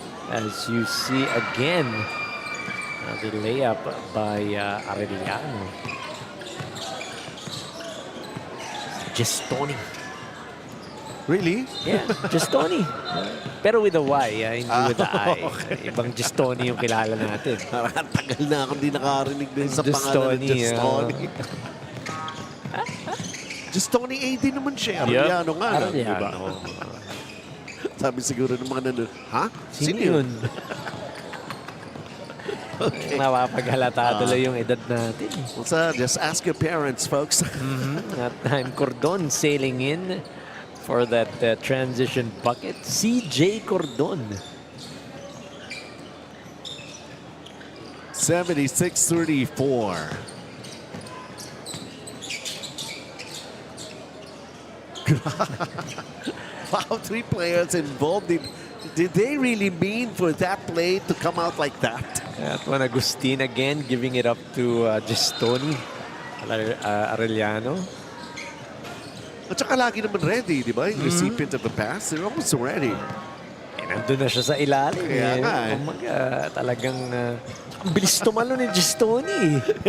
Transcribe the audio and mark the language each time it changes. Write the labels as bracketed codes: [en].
[en] As you see again, the layup by Arellano. Just Tony. Really? Yeah, just Tony. Pero with a Y, hindi with the I. [tl] Ibang just Tony yung kilala natin. Tagal na akong di nakarinig din sa pangalan ng Just Tony. Just Tony AD naman siya. Arellano nga. Arellano. Sabi siguro ng mga nanonood, ha? Sino yun? Okay. Napapaghalata tuloy yung edad natin. [en] So just ask your parents, folks. That time, Cordon sailing in for that transition bucket. CJ Cordon. 76-34. Wow, 3 players involved. Did they really mean for that play to come out like that? At one, Agustin again giving it up to Gestoni Arellano. [tl] At saka lagi naman ready, di ba? [en] Yung recipient of the pass, they're almost ready. [tl] Eh, nandun na siya sa ilalim. Kaya nga eh. Kumaga, talagang ang bilis tumalo ni Gestoni.